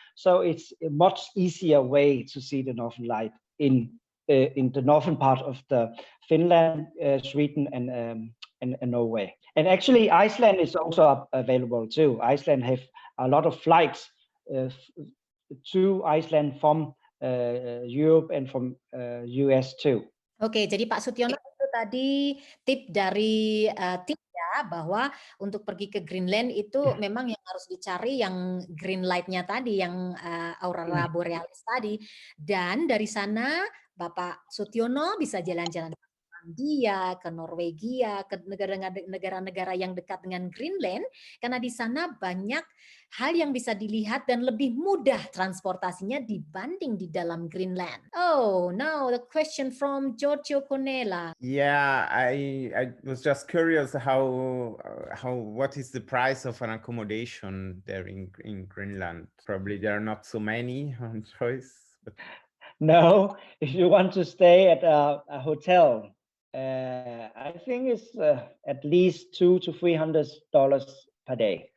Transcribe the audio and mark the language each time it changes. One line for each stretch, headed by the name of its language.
English: So it's a much easier way to see the Northern Light in the northern part of the Finland, Sweden, and Norway. And actually, Iceland is also available too. Iceland have a lot of flights to Iceland from Europe and from US too.
Indonesian: Oke, jadi Pak Sutyono itu tadi tip dari tim ya, bahwa untuk pergi ke Greenland itu memang yang harus dicari yang green light-nya tadi, yang aurora borealis tadi. Dan dari sana Bapak Sutyono bisa jalan-jalan ke Finlandia, ke Norwegia, ke negara-negara yang dekat dengan Greenland, karena di sana banyak hal yang bisa dilihat dan lebih mudah transportasinya dibanding di dalam Greenland.
English: Oh, now the question from Giorgio Conella. Yeah, I was just curious what is the price of an accommodation there in Greenland? Probably there are not so many on choice. But... No, if you want to stay at a hotel, I think it's at least $200 to $300 per day.